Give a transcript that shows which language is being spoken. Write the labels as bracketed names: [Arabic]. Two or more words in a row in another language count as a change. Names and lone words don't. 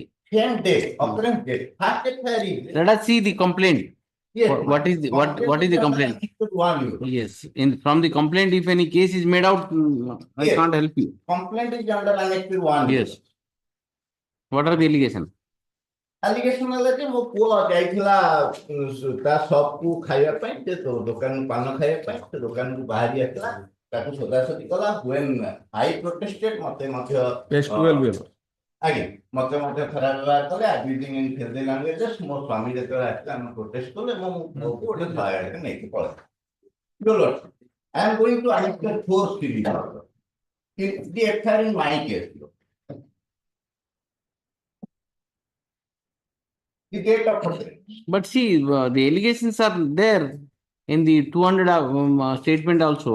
[English] occurrence date. First FIR is. Let us see the complaint. Yes. What is the complaint? One, your lordship. Yes. From the complaint, if any case is made out, I Yes. can't help you. Complaint is under annexed 1. Yes. What are the allegations? [Odia] Allegation ହେଲା ଯେ ମୋ ପୁଅ ଯାଇଥିଲା ତା shop କୁ ଖାଇବା ପାଇଁ ସେ ଦୋକାନ ପାନ ଖାଇବା ପାଇଁ ସେ ଦୋକାନକୁ ବାହାରି ଆସିଲା ତାକୁ ସଦାସତି କଲା [English] when I protested [Odia] ମତେ ମଧ୍ୟ [English] page 12 will [Odia] ଆଜ୍ଞା ମତେ ମଧ୍ୟ ଖରାପ ବ୍ୟବହାର କଲେ [English] abusing in healthy languages [Odia] ମୋ ସ୍ୱାମୀ ଯେତେବେଳେ ଆସିଲା ଆମେ protest କଲେ ମୋ ପୁଅକୁ ଗୋଟେ ଶହେ ନେଇକି ପଳେଇଲା [English] Your Lordship, I am going to annex 4 series in the FIR in my case. The date of occurrence. But see, the allegations are there in the 200 statement also.